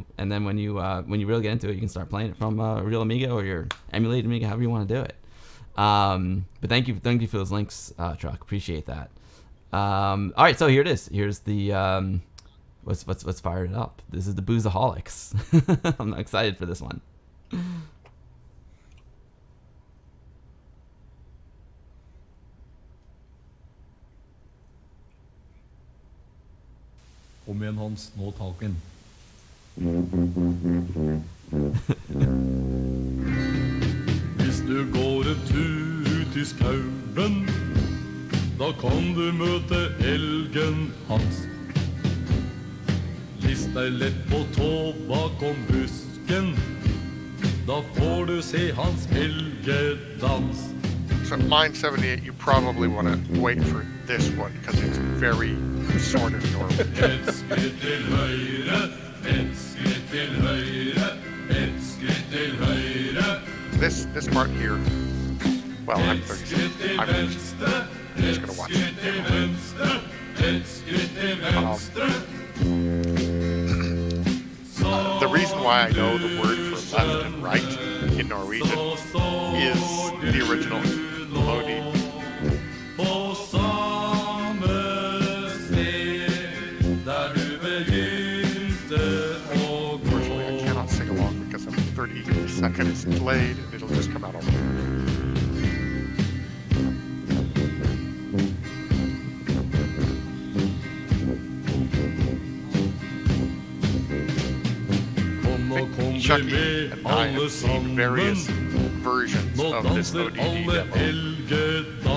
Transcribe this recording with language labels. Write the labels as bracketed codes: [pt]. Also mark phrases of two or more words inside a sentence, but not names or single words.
[en] And then when you really get into it, you can start playing it from a real Amiga or your emulated Amiga, however you want to do it. But thank you for those links, Truck. Appreciate that. All right, so here it is. Here's the let's fire it up. This is the Boozaholics. I'm excited for this one. [no] Om igjen, Hans. Nå taken. Hvis du går en tur ut I skauen, da kan du møte elgen Hans. List deg lett på tå bakom busken, da får du se hans elgedans. [en] So mine 78. You probably want to wait for this one because it's very sort of normal. [sv] Ett skritt till höger, ett skritt till höger, ett skritt till höger. [en] This part here. Well, I'm 36. I'm just gonna watch it. The reason why I know the word for left and right in Norwegian is the original melody. [no] På samme sted der du begynte å gå. [en] Unfortunately, I cannot sing along because I'm 30 seconds delayed and it'll just come out all Chucky and I have seen various versions of this ODD demo.